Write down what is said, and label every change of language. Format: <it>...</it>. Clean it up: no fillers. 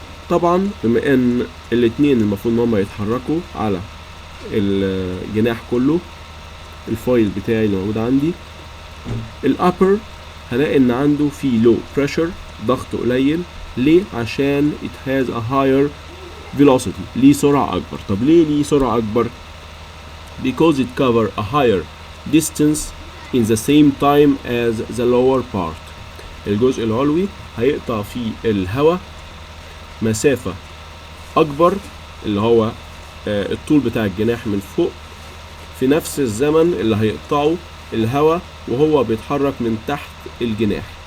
<ar>طبعا بما ان الاتنين المفروض ان هم يتحركوا على الجناح كله، الفايل بتاعي اللي موجود عندي، الابر هلاقي ان عنده في لو بريشر، ضغط قليل. ليه؟ عشان it has a higher velocity، ليه سرعة اكبر.</ar> <en>طب ليه ليه سرعة اكبر؟ because it cover a higher distance in the same time as the lower part.</en> <ar>الجزء العلوي هيقطع فيه الهواء مسافة أكبر، اللي هو الطول بتاع الجناح من فوق، في نفس الزمن اللي هيقطعه الهواء وهو بيتحرك من تحت الجناح.</ar>